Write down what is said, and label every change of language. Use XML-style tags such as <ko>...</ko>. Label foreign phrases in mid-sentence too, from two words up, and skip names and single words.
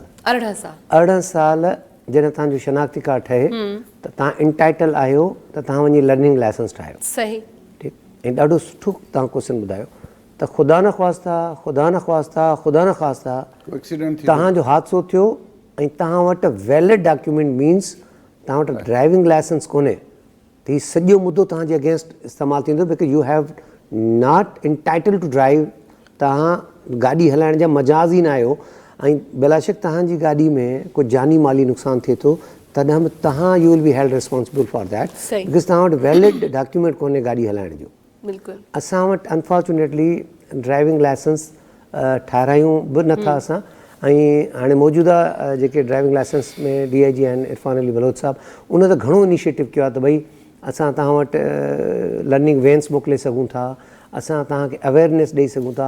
<sd>18 साल जॾहिं तव्हांजो शनाख़ती कार्ड ठहे त तव्हां इंटाइटल आहियो त तव्हां वञी लर्निंग लाइसेंस ठाहियो।</sd> <hi>सही।</hi> <sd>ठीकु। ऐं ॾाढो सुठो तव्हां क्वेश्चन ॿुधायो त ख़ुदा न ख़्वास्ता तव्हांजो हादसो थियो ऐं तव्हां वटि वैलिड डॉक्यूमेंट मीन्स तव्हां वटि ड्राइविंग लाइसेंस कोन्हे त हीउ सॼो मुद्दो तव्हांजे अगेंस्ट इस्तेमालु थींदो</sd> <en>because you have not entitled to drive.</en> <sd>तव्हां गाॾी हलाइण जा मजाज़ ई न आहियो ऐं बेलाशक तव्हांजी गाॾी में कुझु जानी माली नुक़सानु थिए थो तॾहिं बि तव्हां</sd> <en>you will be held responsible for that because</en> <sd>तव्हां वटि वैलिड डॉक्यूमेंट कोन्हे गाॾी हलाइण जो। बिल्कुलु। असां वटि</sd> <en>unfortunately driving license</en> <sd>ठारायूं बि नथा असां। ऐं हाणे मौजूदा जेके ड्राइविंग लाइसेंस में DIG आहिनि इरफान अली बलोच साहिबु उन त घणो इनिशिएटिव कयो आहे त भई असां तव्हां वटि</sd> <en>learning vans</en> <sd>मोकिले सघूं था, असां तव्हांखे अवेयरनेस ॾेई सघूं था।</sd>